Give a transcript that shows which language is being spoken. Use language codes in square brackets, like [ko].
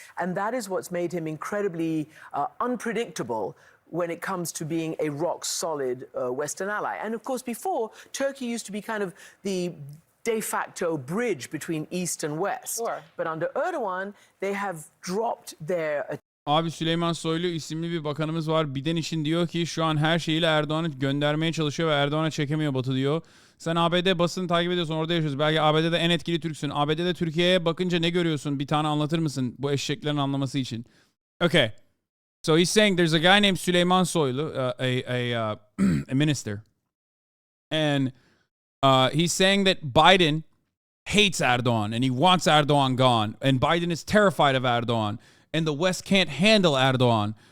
[en] And that is what's made him incredibly unpredictable when it comes to being a rock-solid Western ally. And of course, before, Turkey used to be kind of the de facto bridge between East and West. Sure. But under Erdogan, they have dropped their... [tr] Abi Süleyman Soylu isimli bir bakanımız var. Biden için diyor ki şu an her şeyiyle Erdoğan'ı göndermeye çalışıyor ve Erdoğan'a çekemiyor Batı diyor. Sen ABD basını takip ediyorsun, orada yaşıyorsun. Belki ABD'de en etkili Türksün. ABD'de Türkiye'ye bakınca ne görüyorsun? Bir tane anlatır mısın bu eşeklerin anlaması için? [en] Okay. So he's saying there's a guy named Süleyman Soylu, a minister. And he's saying that Biden hates Erdogan and he wants Erdogan gone. And Biden is terrified of Erdogan. And the West can't handle Erdogan.